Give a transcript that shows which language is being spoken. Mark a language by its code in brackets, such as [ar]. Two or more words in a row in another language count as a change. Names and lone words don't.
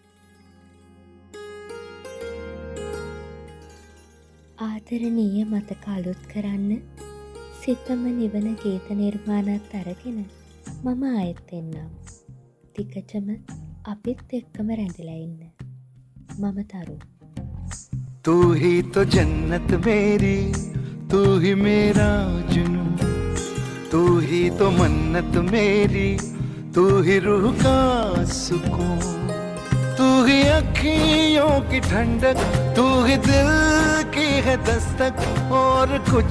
[si] ආදරණීය මතක අලුත් කරන්න සිතම නිවන ගීත නිර්මාණත් අරගෙන මම ආයෙත් එන්නම්. ටිකටම අපිත් එක්කම රැඳිලා ඉන්න. මම තරු. [hi] तू ही तो जन्नत मेरी, तू ही मेरा जुनून, तू ही तो मन्नत मेरी, तू ही रूह का सुकून, तू ही अखियों की ठंडक, तू ही दिल की है दस्तक, और कुछ